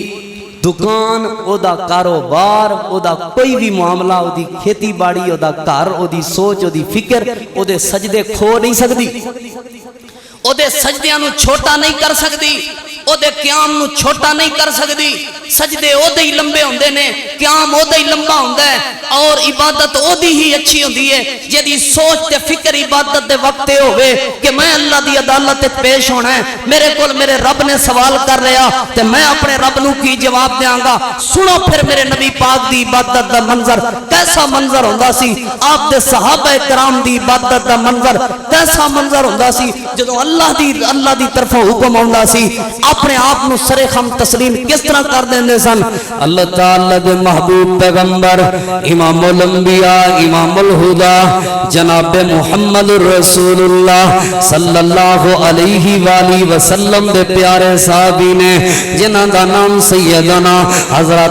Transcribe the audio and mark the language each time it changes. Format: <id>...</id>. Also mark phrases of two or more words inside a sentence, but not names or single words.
<pa>دکان او دا کاروبار او دا کوئی بھی معاملہ او دی کھیتی باڑی او دا گھر او دی سوچ او دی فکر او دے سجدے کھو نہیں سکدی او دے سجدیاں نو چھوٹا نہیں کر سکدی او دے قیام نو چھوٹا نہیں کر سکدی سجدے او دے ہی لمبے ہوندے نے قیام او دے ہی لمبا ہوندا ہے اور عبادت او دی ہی اچھی ہوندی ہے جدی سوچ تے فکر عبادت دے وقت تے ہوے کہ میں اللہ دی عدالت تے پیش ہونا ہے میرے کول میرے رب نے سوال کر رہا تے میں اپنے رب نو کی جواب دیاں گا سنو پھر میرے نبی پاک دی عبادت دا منظر کیسا منظر ہوندا سی آپ دے صحابہ کرام دی عبادت دا منظر کیسا منظر ہوندا سی جدوں اللہ دی طرفوں حکم ہوندا سی اپنے آپ نو سر خم تسلیم کس طرح کر دیندے سن اللہ تعالی دے محبوب پیغمبر امام الانبیاء امام الہدا جناب محمد رسول اللہ</pa> <ar>صلی اللہ علیہ وآلہ وسلم</ar> <pa>دے پیارے صحابی نے جنہاں دا نام سیدنا حضرت</pa>